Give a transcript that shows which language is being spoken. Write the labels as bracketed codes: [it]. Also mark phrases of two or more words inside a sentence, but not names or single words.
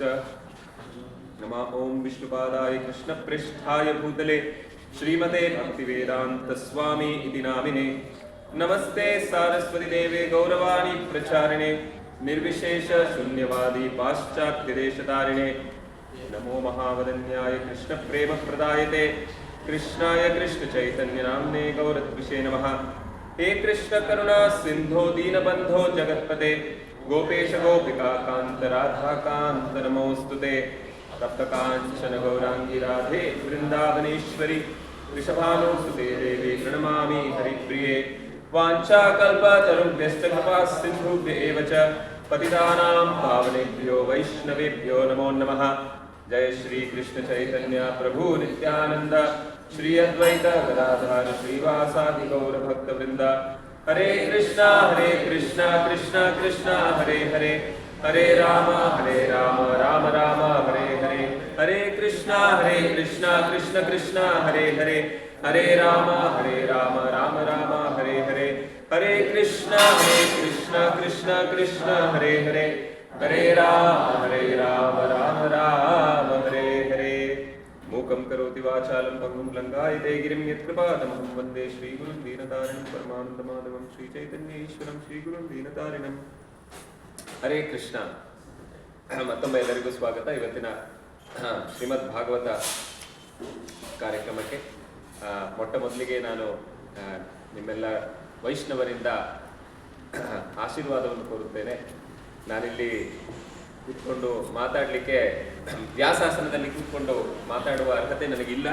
[sa] ನಮಃ ಓಂ ವಿಷ್ಣುಪಾದಾಯ ಕೃಷ್ಣ ಪೃಷ್ಠಾಯ ಭೂತಲೆ ಶ್ರೀಮತೆ ಭಕ್ತಿವೇದಾಂತ ಸ್ವಾಮಿ ಇತಿ ನಾಮಿನೆ. ನಮಸ್ತೆ ಸಾರಸ್ವತಿ ದೇವೆ ಗೌರವಾಣಿ ಪ್ರಚಾರಿಣೆ ನಿರ್ವಿಶೇಷ ಶೂನ್ಯವಾದಿ ಪಾಶ್ಚಾತ್ಯ ದೇಶತಾರಿಣೆ. ನಮೋ ಮಹಾವದನ್ಯಾಯ ಕೃಷ್ಣ ಪ್ರೇಮ ಪ್ರದಾಯತೆ कृष्णाय कृष्ण चैतन्य नाम्ने गौरद्विषे नमः। हे कृष्ण करुणा सिंधो दीनबंधो जगत्पते गोपेश गोपिका कांत राधा कांत नमोस्तुते। तप्त कांचन गौरांगी राधे वृंदावनेश्वरी वृषभानुसुते देवी प्रणमामि हरिप्रिये। वाञ्छाकल्पतरुभ्यश्च कृपा सिन्धुभ्य एव च पतितानां पावनेभ्यो वैष्णवेभ्यो नमो नमः। जय श्री कृष्ण चैतन्य प्रभु नित्यानंद श्री अद्वैत गदाधर श्रीवासादि गौर भक्त वृंद। हरे कृष्णा कृष्णा कृष्णा हरे हरे हरे राम राम राम हरे हरे। हरे कृष्णा कृष्णा कृष्णा हरे हरे हरे राम राम राम हरे हरे। हरे कृष्णा कृष्णा कृष्णा हरे हरे हरे राम राम राम हरे हरे। मूकं करोति वाचालं पङ्गुं लङ्घयते गिरिं यत्कृपातमहं वन्दे श्रीगुरुं दीनतारिणं परमानन्दमाधवं श्रीचैतन्येश्वरं श्रीगुरुं दीनतारिणं। [kn] ಹರೇ ಕೃಷ್ಣ. ಮತ್ತೊಮ್ಮೆ ಎಲ್ಲರಿಗೂ ಸ್ವಾಗತ. ಇವತ್ತಿನ ಶ್ರೀಮದ್ ಭಾಗವತ ಕಾರ್ಯಕ್ರಮಕ್ಕೆ ಮೊಟ್ಟ ಮೊದಲಿಗೆ ನಾನು ನಿಮ್ಮೆಲ್ಲ ವೈಷ್ಣವರಿಂದ ಆಶೀರ್ವಾದವನ್ನು ಕೋರುತ್ತೇನೆ. ನಾನಿಲ್ಲಿ ಕೂತ್ಕೊಂಡು ಮಾತಾಡಲಿಕ್ಕೆ ವ್ಯಾಸಾಸನದಲ್ಲಿ ಕೂತ್ಕೊಂಡು ಮಾತಾಡುವ ಅರ್ಹತೆ ನನಗಿಲ್ಲ.